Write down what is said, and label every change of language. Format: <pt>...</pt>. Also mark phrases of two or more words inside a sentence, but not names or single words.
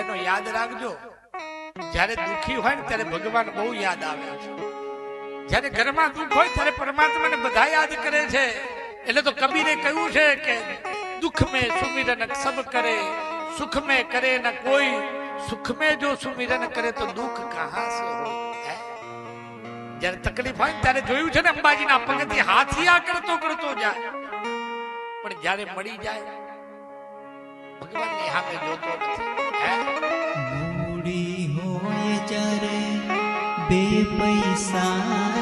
<gu>યાદ રાખજો, જ્યારે દુખી હોય ને ત્યારે ભગવાન બહુ યાદ આવે છે, જ્યારે ઘરમાં દુઃખ હોય ત્યારે પરમાત્માને બધા યાદ કરે છે. એટલે તો કબીરે કહ્યું છે કે દુઃખ</gu> <hi>में सुमिरन सब करे, सुख में करे न कोई, सुख में जो सुमिरन करे तो दुख कहां से हो.</hi> <gu>જ્યારે તકલીફ હોય ત્યારે જોયું છે ને અંબાજીના પગથી હાથિયા કરતો કરતો જાય, પણ જ્યારે મળી જાય ભગવાનની સામે જોતો નથી. બુડી હોય જ્યારે બે પૈસા</gu>